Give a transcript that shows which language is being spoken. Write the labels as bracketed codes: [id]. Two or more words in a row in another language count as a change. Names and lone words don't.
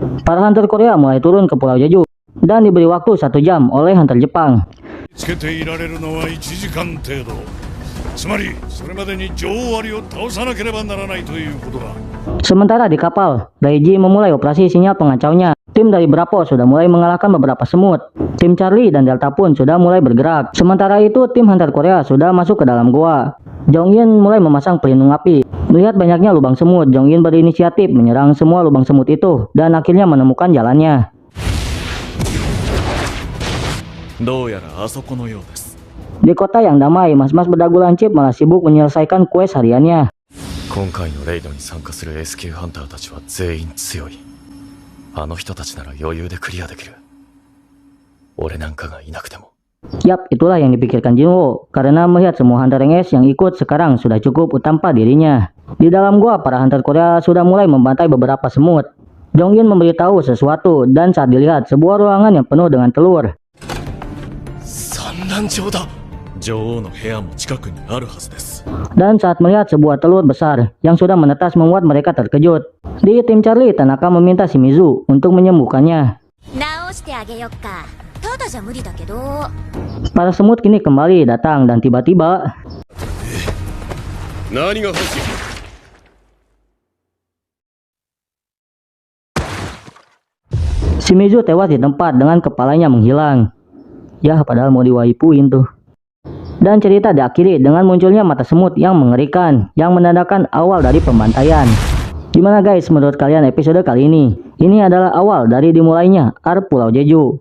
[id] para hunter Korea mulai turun ke Pulau Jeju dan diberi waktu 1 jam oleh hunter Jepang. [ja] つけていられるのは1時間程度。つまりそれまでに女王アリを倒さなければならないということだ。 [id] Sementara di kapal, Daiji memulai operasi sinyal pengacaunya. Tim dari Bravo sudah mulai mengalahkan beberapa semut. Tim Charlie dan Delta pun sudah mulai bergerak. Sementara itu, tim hunter Korea sudah masuk ke dalam gua. Jongin mulai memasang pelindung api. Melihat banyaknya lubang semut, Jongin berinisiatif menyerang semua lubang semut itu dan akhirnya menemukan jalannya. [ja] どうやらあそこのようです。 [id] Di kota yang damai, mas-mas berdagu lancip malah sibuk menyelesaikan quest hariannya. [ja] 今回のレイドに参加する S 級ハンターたちは全員強い。あの人たちなら余裕でクリアできる。俺なんかがいなくても。 [id] Yap, itulah yang dipikirkan Jinwoo, karena melihat semua hunter yang S yang ikut sekarang sudah cukup tanpa dirinya. Di dalam gua, para hunter Korea sudah mulai membantai beberapa semut. Jongin memberitahu sesuatu, dan saat dilihat sebuah ruangan yang penuh dengan telur. [ja] 産卵場だ。女王の部屋も近くにあるはずです。 [id] Dan saat melihat sebuah telur besar yang sudah menetas membuat mereka terkejut. Di tim Charlie, Tanaka meminta Shimizu untuk menyembuhkannya. [ja] 直してあげよっか。ただじゃ無理だけど。 [id] Para semut kini kembali datang dan tiba-tiba [ja] 何が欲しい？ [id] Shimizu tewas di tempat dengan kepalanya menghilang. Ya, padahal mau diwaipuin tuh. Dan cerita diakhiri dengan munculnya mata semut yang mengerikan, yang menandakan awal dari pembantaian. Gimana guys menurut kalian episode kali ini? Ini adalah awal dari dimulainya arc Pulau Jeju.